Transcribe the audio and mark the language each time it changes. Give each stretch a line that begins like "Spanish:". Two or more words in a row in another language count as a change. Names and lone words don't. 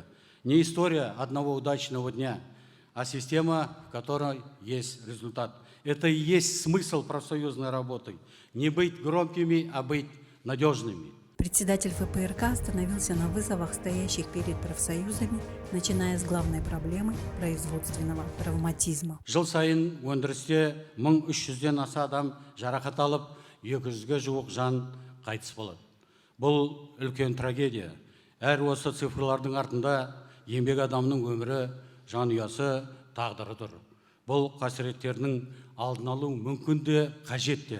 Russian: Не история одного удачного дня, а система, в которой есть результат. Это и есть смысл профсоюзной работы. Не быть громкими, а быть надежными. Председатель ФПРК остановился на вызовах, стоящих перед профсоюзами, начиная с главной проблемы производственного травматизма.
Kazakh: Жыл сайын өндірісте 1300-ден аса адам жарақат алып, 200-ге жуық жан қайтыс болады. Бұл үлкен трагедия. Әр осы цифрлардың артында еңбек адамның өмірі, жанұясы, тағдыры тұр. Бұл қасіреттердің алдын алу мүмкін де, қажет те.